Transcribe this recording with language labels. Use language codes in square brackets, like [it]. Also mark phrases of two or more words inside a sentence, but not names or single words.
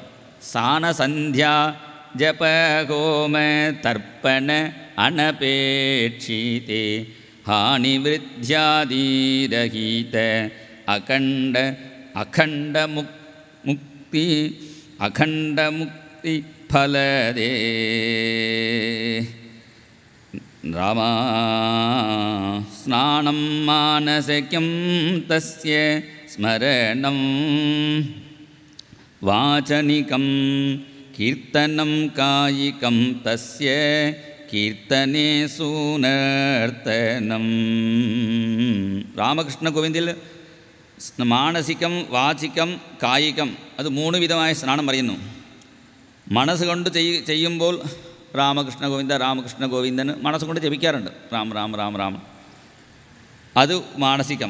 [sa] സാനസന്ധ്യ ജപഹോമ തർപ്പണ അനപേക്ഷിതേ ഹാനിവൃദ്ധ്യാദീരഹിത അഖണ്ഡമുക്തി ഫലദേ. रामा स्नानं मानसिकं तस्य स्मरणं वाचनिकं कीर्तनं कायिकं तस्य कीर्तने सूनर्तनं [ml] രാമകൃഷ്ണ ഗോവിന്ദിൽ മാനസികം വാചികം കായികം അത് 3 വിധമായ സ്നാനം പറയുന്നു. മനസ്സുകൊണ്ട് ചെയ്യുമ്പോൾ രാമകൃഷ്ണ ഗോവിന്ദ രാമകൃഷ്ണ ഗോവിന്ദന് മനസ്സുകൊണ്ട് ജപിക്കാറുണ്ട്, രാം രാം രാം രാം, അത് മാനസികം.